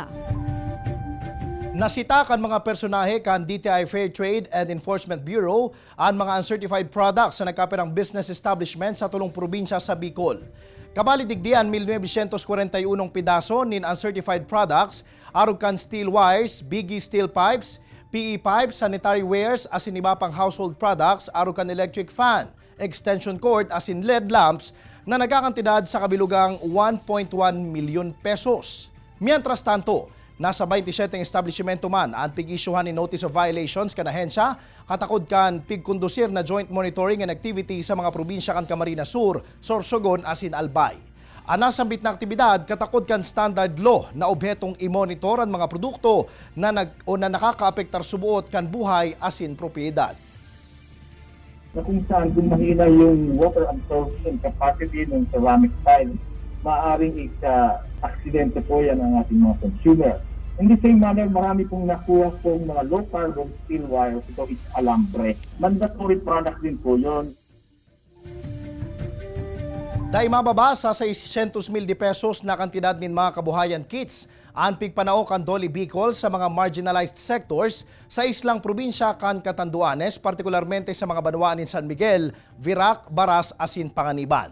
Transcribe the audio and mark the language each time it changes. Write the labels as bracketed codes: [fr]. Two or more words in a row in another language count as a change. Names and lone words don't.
[bik] Nasita kan mga personahe kan DTI Fair Trade and Enforcement Bureau ang mga [en] uncertified products [bik] sa nagkapirang [en] business establishment [bik] sa tulong probinsya sa Bicol. Kabalidigdian 1941 pidaso nin [en] uncertified products [bik] arog kan [en] steel wires, biggie steel pipes, PE pipes, sanitary wares [bik] asin iba pang [en] household products [bik] arog kan [en] electric fan, extension cord [bik] asin [en] LED lamps [bik] na nagkakantidad sa kabilugang 1.1 milyon pesos. [es] Mientras tanto, [bik] nasa 27 establishmento man ang pig-isyuhan ni [en] notice of violations [bik] kan ahensya, katakod kan pigkondusir na [en] joint monitoring and activity [bik] sa mga probinsya kan Camarines Sur, Sorsogon asin Albay. Anasambit na aktibidad, katakod kan [en] standard law [bik] na obhetong i-monitor ang mga produkto na nakakaapektar subuot kan buhay asin propiedad. [tl] Na kung saan kung mahina yung [en] water absorption capacity [tl] ng [en] ceramic tile, [tl] maaaring aksidente po yan ang ating mga consumer. [en] In the same manner, [tl] marami pong nakuha pong mga [en] low-carbon steel wires. [tl] Ito is alambre. [en] Mandatory product [tl] din po yun. [bik] Dahil mababa sa 600,000 pesos na kantidad ng mga kabuhayan kits ang pigpanao kan Doli Bicol sa mga [en] marginalized sectors [bik] sa islang probinsya kan Catanduanes, partikularmente sa mga banwaan in San Miguel, Virac, Baras, asin Panganiban.